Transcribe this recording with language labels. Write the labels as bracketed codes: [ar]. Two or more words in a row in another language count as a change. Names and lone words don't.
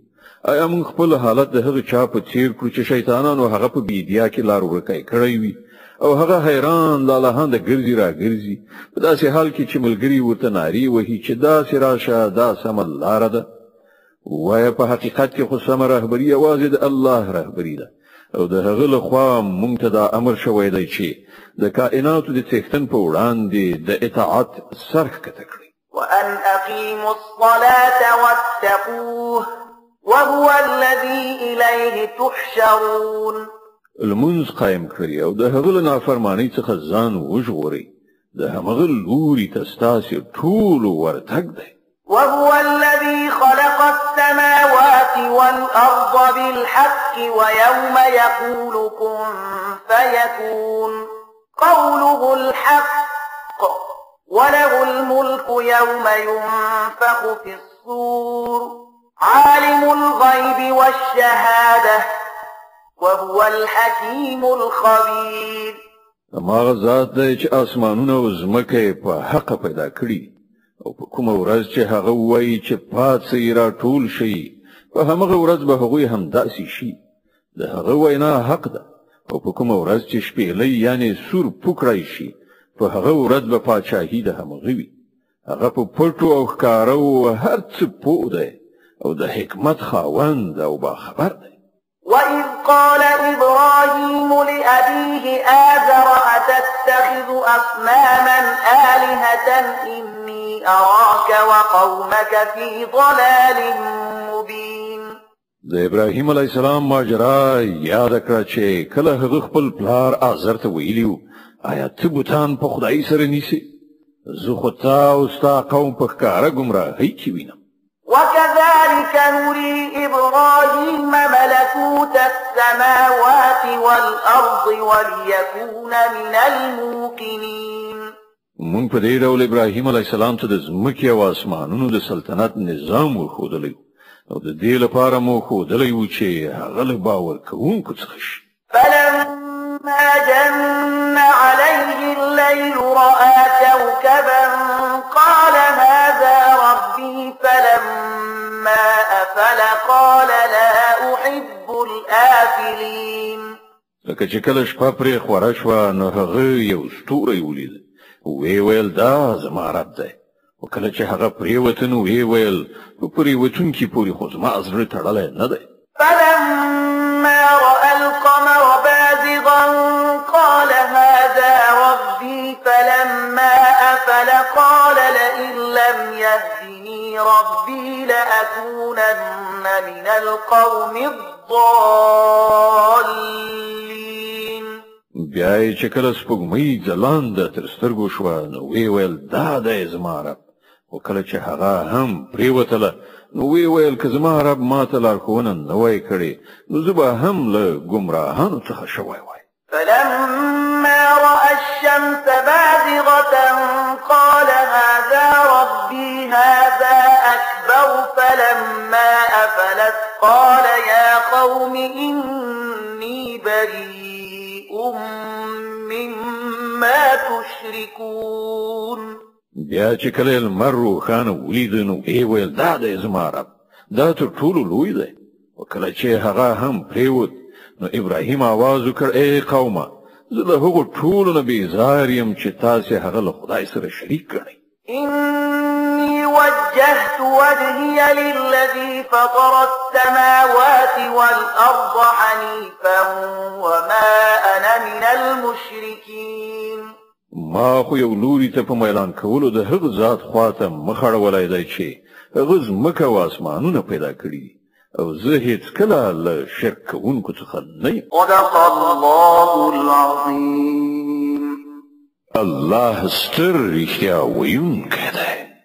[ps] آیا موږ خپل حالت د هغه چا په څیر کړو چې شیطانانو هغه په بیدیا کې لار ورکی کړی وي او هغه حیران لالهانده ګرځي راګرځي په داسې حال کې چې ملګري ورته نارې وهي چې داسې راشه دا سمه لاره ده؟ وایه په حقیقت کې خو سمه رهبري یوازې د الله رهبري ده او د هغه له خوا موږ ته دا امر شوی دی چې د کائناتو د څښتن په وړاندې د اطاعت سر ښکته کړئ. [ar] وأن أقيموا الصلاة واتقوه وهو الذي إليه تحشرون. [ps] لمونځ قایم کړئ او د هغه له نافرمانۍ څخه ځان وژغورئ، د همغه لوري ته ستاسې ټولو ورتګ دی. [ar] وهو الذي خلق السماوات والأرض بالحق ويوم يقول كن فيكون قوله الحق وله الملك يوم ينفخ في الصور عالم الغيب والشهادة وهو الحكيم الخبير. [ps] هماغه ذات دی چې اسمانونه او ځمکه په حق پیدا کړي او په کومه ورځ چې هغه وایي چې پاتې را ټول شي په همغه ورځ به هغوی هم داسې شي. د هغه وینا حق ده او په کومه ورځ چې شپېلۍ یعنی سور پوکړی شي په هغه ورځ به پاچاهي د همغه وي. هغه په پټو او ښکارو هر څه پوه دی او د حکمت خاوند او باخبر دی. [ar] وإذ قال إبراهيم لأبيه آزر أتتخذ أصناما آلهة إني أراك وقومك في ضلال مبين. [ps] د ابراهیم [ar] علیه السلام [ps] ماجرا یاد کړه چې کله هغه خپل پلار آزر ته ویلیو آیا ته بوتان په خدای سره نیسي؟ زه خو تا او ستا قوم په ښکاره ګمراهۍ کې وینم. [ar] وكذلك نري إبراهيم ملكوت السماوات والأرض وليكون من الموقنين. [ps] مونږ په دې ډول ابراهیم [ar] علیه السلام [ps] ته د ځمکې او اسمانونو د سلطنت نظام ورښودلی او د دې لپاره مو ښودلی و چې هغه له باور کوونکو څخه شي. [ar] فلما جن عليه الليل رأى كوكبا قال هذا ربي فلما أفل قال لا أحب الآفلين. [ps] لکه چې کله شپه پرې خوره شوه نو هغه یو ستوری ولید وی ویل دا زما رب دی او کله چې هغه پرېوته نو وی ویل په پرېوتونکي پورې خو زما زړه تړلی نه دی. [ar] فلما رأى القمر بازغا قال هذا ربي فلما أفل قال لئن لم يهدني ربي لأكونن من القوم الضالين. [ps] بیا چې کله سپوږمۍ ځلانده تر سترګو شوه نو وی ویل دا دی زما رب او کله چې هغه هم پرېوتله نو وی ویل که زما رب ماته لارښوونه نه وای کړې نو زه به هم له ګمراهانو څخه شوی وای. [ar] فلما رأى الشمس بازغة قال هذا ربي هذا أكبر فلما أفلت قال يا قوم إني بريء مما تشركون. [ps] بیا چې کله لمر روښانه ولید نو وی ویل دا دی زما رب دا تر ټولو لوی دی او کله چې هغه هم پرېوت نو ابراهیم आवाज وکړ ای قومه زه د هغو ټولو نه بیزار یم چې تاسې هغه له خدای سره شریک کړئ. [ar] إني وجهت وجهي للذي فطر السماوات والأرض حنيفا وما أنا من المشركين. [ps] ما خو یو لوري ته په میلان کولو د هغه ذات خواته مخ اړولی دی چې هغه ځمکه او اسمانونه پیدا کړي او زه هیڅکله له شرک کوونکو څخه نه یم. [ar] صدق الله العظيم. [ps] الله ستر رښتیا ویونکی دی.